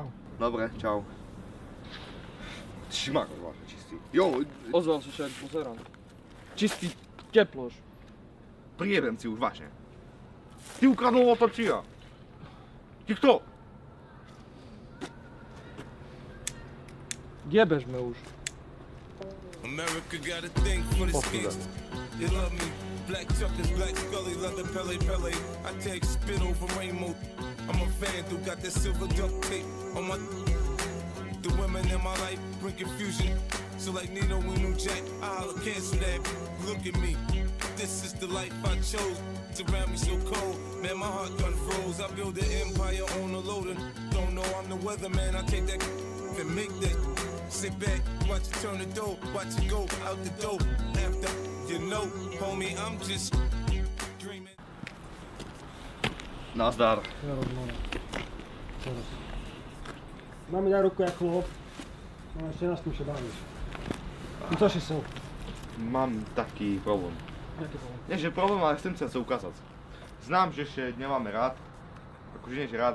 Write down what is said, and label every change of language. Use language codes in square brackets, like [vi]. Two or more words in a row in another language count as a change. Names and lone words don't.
[sk] Dobre, čau. Šmak, vážne čistý. Jo, Ozval si sa, jak pozerám. Čistý teploš. prijedem si už, vážne. Ty ukradnul motor či ja? Ty kto? Jebežme už. [en] America got a thing for the skins. You love me. Black chuckers, black scully, leather Pele Pele. I take spit over rainbow. I'm a fan who got that silver duct tape on my. The women in my life bring confusion. So like Nino and New Jack, I'll cancel that. Look at me, this is the life I chose. It's around me so cold, man, my heart done froze. I build an empire on a loader. Don't know I'm the weatherman, I take that and make that. Sit back, watch it turn the dough, watch it go out the door. After, you know, homie, I'm just dreaming. [sk] Nazdar. Mám mi daj ruku jak chlop. No ešte nás tu še bavíš. No co si chcel? Mám taký problém. Jaký problém? Nie, že problém, ale chcem sa ukázať. Znám, že ešte nemáme rád. Akože nie, že rád,